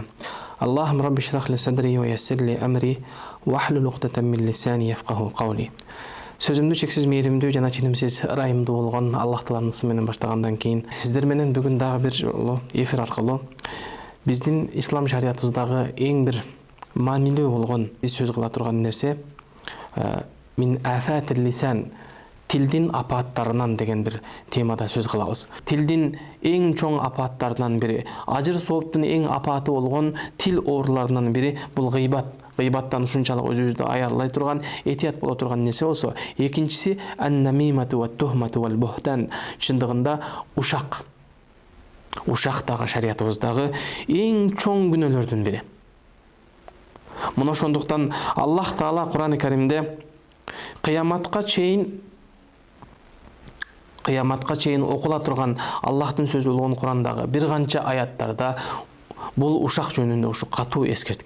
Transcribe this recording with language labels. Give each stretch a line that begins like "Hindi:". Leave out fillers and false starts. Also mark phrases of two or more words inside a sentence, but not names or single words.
Arabic: اللهم رب اشرح لي صدري ويسر لي أمري واحلل عقدة من لساني يفقهوا قولي.
Kyrgyz: Сөзімді шексіз мейірімді жана ченімсіз ырайымды болгон Аллах Тааланын аты менен баштагандан кийин сиздер менен бүгүн дагы бир жолу эфир аркылуу биздин ислам шариятыбыздагы эң бир маанилүү болгон биз сөз кыла турган нерсе
Arabic: من آفات اللسان,
Kyrgyz: тилдин апааттарынан деген бир темада сөз кылабыз. Тилдин эң чоң апааттарынан бири, ажыр сооптун эң апааты болгон тил ооруларынан бири бул гыйбат. Гыйбаттан ушунчалык өзүбүздү аярлай турган, этият боло турган нерсе болсо, экинчиси
Arabic: النميمة والتهمة والبهتان,
Kyrgyz: чындыгында ушак. Ушак дагы шариятыбыздагы эң чоң күнөөлөрдүн бири. Мына ошондуктан Аллах Таала Кур'ан-ы Каримде кыяматка чейин окула турган Аллахтын сөзү болгон Кур'андагы бир канча аяттарда бул ушак жөнүндө ушу катуу эскерткен.